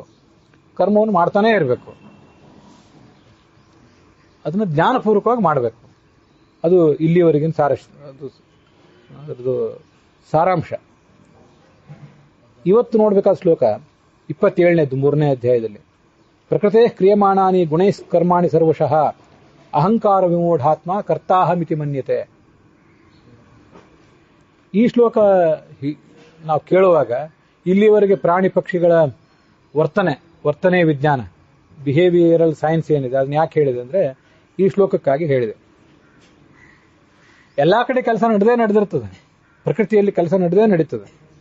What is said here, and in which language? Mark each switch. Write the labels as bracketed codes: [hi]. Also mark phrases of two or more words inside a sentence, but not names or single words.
[kn] ಕರ್ಮವನ್ನು ಮಾಡ್ತಾನೇ ಇರಬೇಕು. ಅದನ್ನು ಜ್ಞಾನಪೂರ್ವಕವಾಗಿ ಮಾಡಬೇಕು. ಅದು ಇಲ್ಲಿಯವರೆಗಿನ ಸಾರಾಂಶ. ಇವತ್ತು ನೋಡ್ಬೇಕಾದ ಶ್ಲೋಕ 27ನೇದು, 3ನೇ ಅಧ್ಯಾಯದಲ್ಲಿ. [sa] ಪ್ರಕೃತೇ ಕ್ರಿಯಮಾಣಾನಿ ಗುಣೈಃ ಕರ್ಮಾಣಿ ಸರ್ವಶಃ ಅಹಂಕಾರ ವಿಮೂಢಾತ್ಮ ಕರ್ತಾಹಮಿತಿ ಮನ್ಯತೆ. [kn] ಈ ಶ್ಲೋಕ ನಾವು ಕೇಳುವಾಗ ಇಲ್ಲಿವರೆಗೆ ಪ್ರಾಣಿ ಪಕ್ಷಿಗಳ ವರ್ತನೆ ವಿಜ್ಞಾನ, [en] behavioral science [kn] ಏನಿದೆ ಅದನ್ನ ಯಾಕೆ ಹೇಳಿದೆ ಅಂದ್ರೆ ಈ ಶ್ಲೋಕಕ್ಕಾಗಿ ಹೇಳಿದೆ. ಎಲ್ಲಾ ಕಡೆ ಕೆಲಸ ನಡೆದಿರ್ತದೆ, ಪ್ರಕೃತಿಯಲ್ಲಿ ಕೆಲಸ ನಡೀತದೆ.